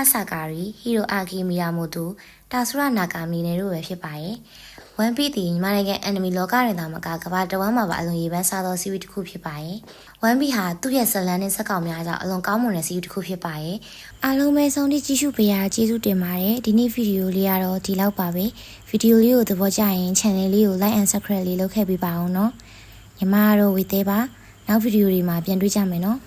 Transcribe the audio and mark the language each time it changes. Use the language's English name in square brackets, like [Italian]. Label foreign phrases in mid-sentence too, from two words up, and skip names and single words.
[Burmese] Sakari, Hiroaki Miyamoto, Tatsura Nakami တို့ပဲဖြစ်ပါတယ်။ One Piece ဒီမြန်မာနိုင်ငံ anime လောကတွင်သာမကကမ္ဘာတဝန်းမှာပါအလွန်ရေးပန်းစားသော series တစ်ခုဖြစ်ပါတယ်။ One Piece ဟာသူ့ရဲ့ဇာတ်လမ်းနဲ့ဇာတ်ကောင်များကြောင့်အလွန်ကောင်းမွန်တဲ့ series တစ်ခုဖြစ်ပါတယ်။အားလုံးပဲဆုံးထိကြည့်ရှုပေးရကျေးဇူးတင်ပါတယ်။ဒီနေ့ဗီဒီယိုလေးကတော့ဒီလောက်ပါပဲ။ဗီဒီယိုလေးကိုသဘောကျရင် channel လေးကို [English] like and subscribe [Burmese] လေးလုပ်ခဲ့ပေးပါအောင်နော်။ညီမကတော့ဝေသေးပါ။နောက်ဗီဒီယိုတွေမှာပြန်တွေ့ကြမယ်နော်။